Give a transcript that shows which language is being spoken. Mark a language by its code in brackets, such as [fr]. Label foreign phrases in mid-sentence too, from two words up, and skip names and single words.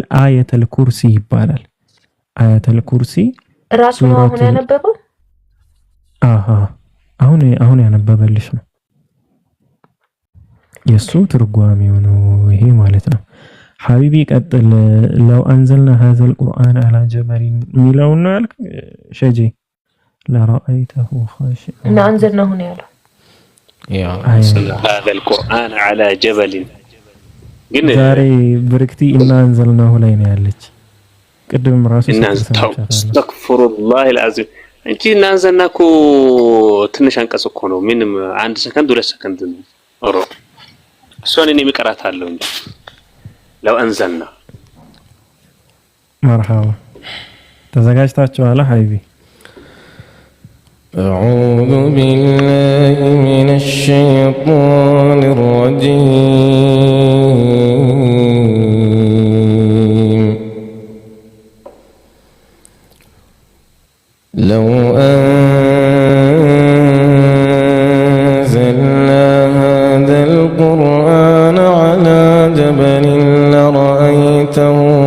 [am] አየተል ኩርሲ ይባላል። አየተል ኩርሲ ራሱ ነው አሁን ያነበበው። አሁን ያነበበልሽ ነው የሱ ትርጓሜው ነው ይሄ ማለት ነው። ሐቢቢ ቀጥል። [ar] لو أنزلنا هذا القرآن على جبل [am] ሚለው ነው ያልክ ሸጂ [ar] لرأيته خاشعا إنا أنزلنا [am] ሆነ ያለው [ar] هذا القرآن على جبل [am] ግን ዛሬ ብርክቲ [ar] إنا أنزلناه [am] ላይ ነው ያለች። ቅድም ራሱ [ar] أستغفر الله العظيم [am] እንጂ [ar] إنا أنزلناه [am] ትንሽ አንቀጽ እኮ ነው። ምንም 1 ሰከንድ 2 ሰከንድ ነው። ኦሮ እሷን እኔ ምቀራታለሁ እንጂ [ar] لو أنزلنا [am] መርሐባ ተዘጋጅታችኋል ሐቢቢ? [ar] أعوذ بالله من الشيطان الرجيم لو أنزلنا هذا القرآن على جبل لرأيته